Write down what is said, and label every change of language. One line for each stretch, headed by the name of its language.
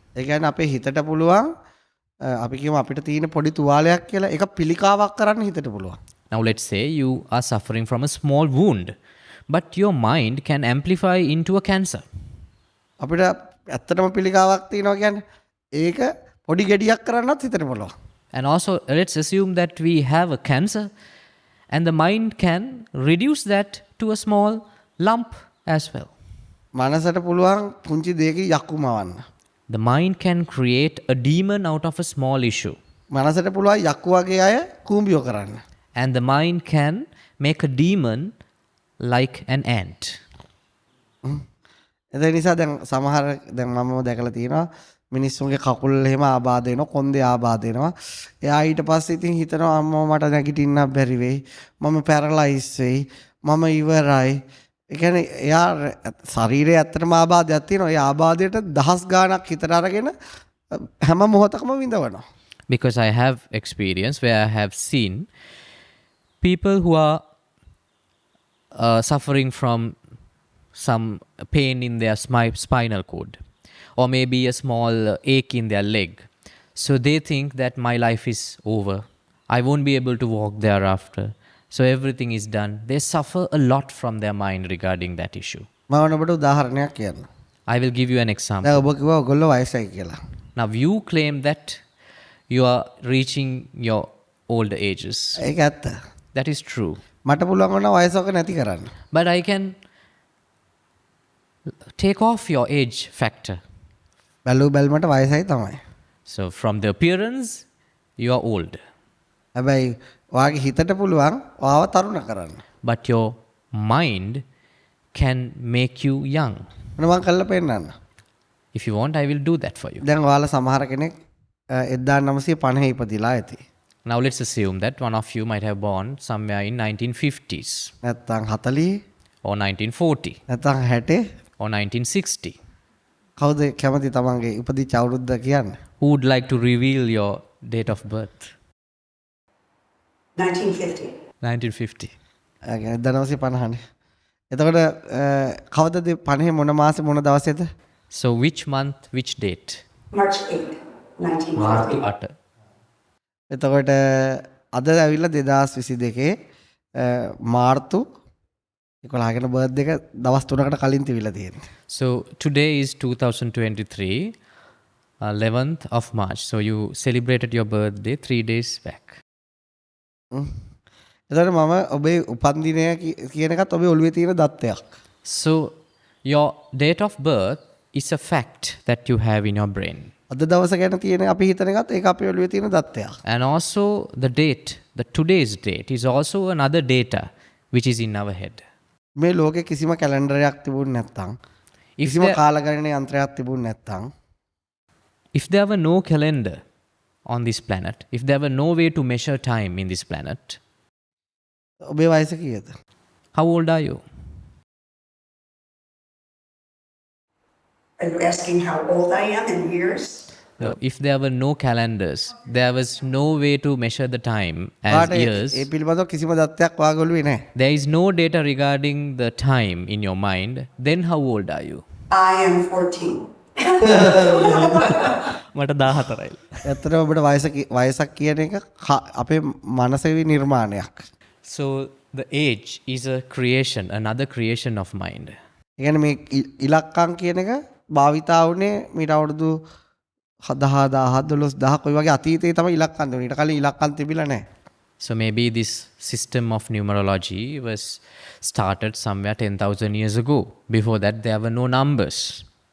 Sinhala: ඒ කියන්නේ අපේ හිතට පුළුවන් අපි කියමු අපිට තියෙන පොඩි තුවාලයක් කියලා ඒක පිළිකාවක් කරන්න හිතට පුළුවන්.
English: Now let's say you are suffering from a small wound, but your mind can amplify into a cancer.
Sinhala: අපිට ඇත්තටම පිළිකාවක් තියෙනවා කියන්නේ ඒක පොඩි ගෙඩියක් කරන්නත් හිතට පුළුවන්.
English: And also let's assume that we have a cancer and the mind can reduce that to a small lump as well.
Sinhala: මනසට පුළුවන් පුංචි දෙයකින් යක්කු මවන්න.
English: The mind can create a demon out of a small issue.
Sinhala: මනසට පුළුවන් යක්කු වගේ අය කූඹියෝ කරන්න.
English: And the mind can make a demon like an ant.
Sinhala: ඒ නිසා දැන් සමහර දැන් මම දැකලා තියෙනවා මිනිස්සුන්ගේ කකුල් එහෙම ආබාධ වෙනවා කොන්දේ ආබාධ වෙනවා. එයා ඊට පස්සේ ඉතින් හිතනවා අම්මෝ මට නැගිටින්න බැරි වෙයි. මම පැරලයිස් වෙයි. මම ඉවරයි. ඒ කියන්නේ එයා ශරීරයේ ඇත්තටම ආබාධයක් තියෙනවා. ඒ ආබාධයට දහස් ගාණක් හිතට අරගෙන හැම මොහොතකම විඳවනවා.
English: Because I have experience where I have seen people who are suffering from some pain in their spinal cord or maybe a small ache in their leg. So they think that my life is over. I won't be able to walk thereafter. So everything is done. They suffer a lot from their mind regarding that issue.
Sinhala: මම ඔබට උදාහරණයක් කියන්න.
English: I will give you an example.
Sinhala: දැන් ඔබ කිව්වා ඔයගොල්ලෝ වයසයි කියලා.
English: Now you claim that you are reaching your older ages.
Sinhala: ඒක ඇත්ත.
English: That is true.
Sinhala: මට පුළුවන් වුණා වයසක නැති කරන්න.
English: But I can take off your age factor.
Sinhala: බැලු බැලමට වයසයි තමයි.
English: So from the appearance, you are old.
Sinhala: හැබැයි ඔයාගේ හිතට පුළුවන් ඔයාව තරුණ කරන්න.
English: But your mind can make you young.
Sinhala: මම කල්ලා පෙන්නන්න.
English: If you want, I will do that for you.
Sinhala: දැන් ඔයාලා සමහර කෙනෙක් 1950 ඉපදිලා ඇති.
English: Now let's assume that one of you might have born somewhere in 1950s
Sinhala: නැත්තම් 40
English: or 1940
Sinhala: නැත්තම් 60
English: or 1960.
Sinhala: කවුද කැමති තමන්ගේ ඉපදිච්ච අවුරුද්ද කියන්න?
English: Who would like to reveal your date of birth? 1950. 1950.
Sinhala: 1950නේ. එතකොට කවදද 50 මොන මාසේ මොන දවසේද?
English: So which month, which date? March 8th, 1950.
Sinhala: Atta. එතකොට අද ඇවිල්ලා 2022 මාර්තු 11 බර්ත්ඩේ එක දවස් 3කට කලින් තිබිලා තියෙනවා.
English: So today is 2023, 11th of March. So you celebrated your birthday 3 days back.
Sinhala: එතකොට මම ඔබේ උපන්දිනය කියන එකත් ඔබේ ඔළුවේ තියෙන දත්තයක්.
English: So your date of birth is a fact that you have in your brain.
Sinhala: අද දවස ගැන තියෙන අපි හිතන එකත් ඒක අපේ ඔළුවේ තියෙන දත්තයක්.
English: And also the date, the today's date is also another data which is in our head.
Sinhala: මේ ලෝකේ කිසිම කැලෙන්ඩරයක් තිබුණ නැත්නම් කිසිම කාලගණන යන්ත්‍රයක් තිබුණ නැත්නම්
English: if there were no calendar on this planet, if there were no way to measure time in this planet,
Sinhala: ඔබේ වයස කීයද?
English: how old are you? Are you asking how old I am in years? So if there were no calendars, there was no way to measure the time as years.
Sinhala: ඒ පිළිබඳව කිසිම දත්තයක් වාගේ ඔළුවේ නැහැ.
English: There is no data regarding the time in your mind. Then how old are you? I am 14.
Sinhala: මට 14යි. ඇත්තටම ඔබට වයසක් කියන එක අපේ මනසේ නිර්මාණයක්.
English: So the age is a creation, another creation of mind.
Sinhala: ඒ කියන්නේ මේ ඉලක්කම් කියන එක භාවිතා වුණේ මීට අවුරුදු 7000 12000 කොයි වගේ අතීතයේ තමයි ඉලක්කම් දුන්නේ. ඊට කලින් ඉලක්කම් තිබිලා නැහැ.
English: So maybe this system of numerology was started somewhere 10,000 years ago. Before that there were no numbers.